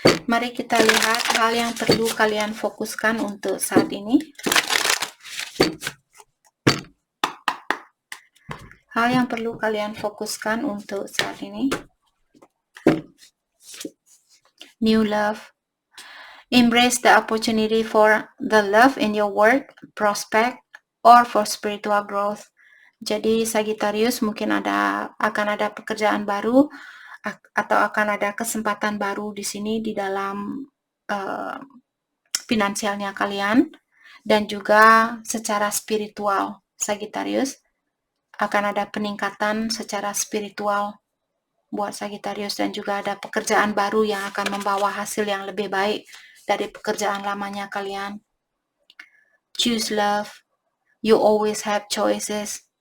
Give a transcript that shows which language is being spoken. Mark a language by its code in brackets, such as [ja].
[id] Mari kita lihat hal yang perlu kalian fokuskan untuk saat ini. Hal yang perlu kalian fokuskan untuk saat ini. [en] New love. Embrace the opportunity for the love in your work, prospect, or for spiritual growth. [id] Jadi Sagittarius mungkin akan ada pekerjaan baru atau akan ada kesempatan baru di sini di dalam finansialnya kalian, dan juga secara spiritual. Sagittarius akan ada peningkatan secara spiritual buat Sagittarius, dan juga ada pekerjaan baru yang akan membawa hasil yang lebih baik dari pekerjaan lamanya kalian. [en] Choose love. You always have choices.